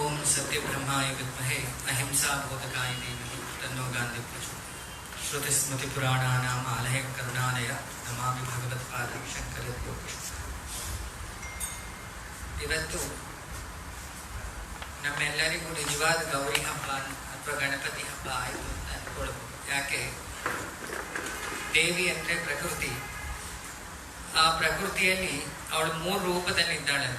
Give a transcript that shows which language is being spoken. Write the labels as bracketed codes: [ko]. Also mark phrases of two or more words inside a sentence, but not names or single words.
[sa] सत्यब्रह्माय विद्महे अहिंसा बोधकाय धीमहि तन्नो गान्धी प्रचोदयात्। श्रुतिस्मृतिपुराणानाम् आलयं करुणालय नमामि भगवत्पादं शङ्करयोगीश्वरम्। [kn] ಇವತ್ತು ನಮ್ಮೆಲ್ಲರಿಗೂ ನಿಜವಾದ ಗೌರಿ ಹಬ್ಬ ಅಥವಾ ಗಣಪತಿ ಹಬ್ಬ ಆಯಿತು ಅಂತ ಅನ್ಕೊಳ್ಬೋದು. ಯಾಕೆ? ದೇವಿ ಅಂದರೆ ಪ್ರಕೃತಿ. ಆ ಪ್ರಕೃತಿಯಲ್ಲಿ ಅವಳು 3 ರೂಪದಲ್ಲಿ ಇದ್ದಾಳಂತ.